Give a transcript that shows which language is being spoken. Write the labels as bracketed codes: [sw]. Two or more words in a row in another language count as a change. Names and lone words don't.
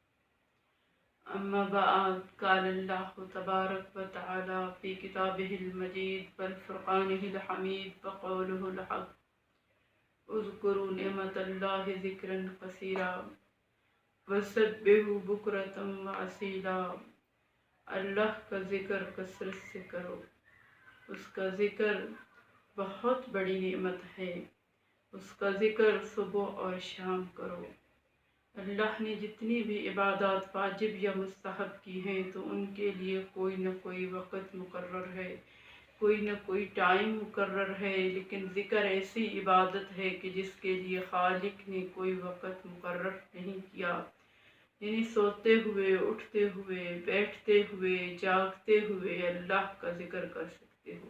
[ar] أما بعد، قال الله تبارك وتعالى في كتابه المجيد وفرقانه الحميد وقوله الحق. اذكروا نعمة الله ذكرا كثيرا وسبحوه بكرة وأصيلا. [ur] اللہ کا ذکر کثرت سے کرو، اس کا ذکر بہت بڑی نعمت ہے، اس کا ذکر صبح اور شام کرو۔ اللہ نے جتنی بھی عبادات واجب یا مستحب کی ہیں تو ان کے لیے کوئی نہ کوئی وقت مقرر ہے، کوئی نہ کوئی ٹائم مقرر ہے، لیکن ذکر ایسی عبادت ہے کہ جس کے لیے خالق نے کوئی وقت مقرر نہیں کیا، یعنی سوتے ہوئے، اٹھتے ہوئے، بیٹھتے ہوئے، جاگتے ہوئے اللہ کا ذکر کر سکتے ہو۔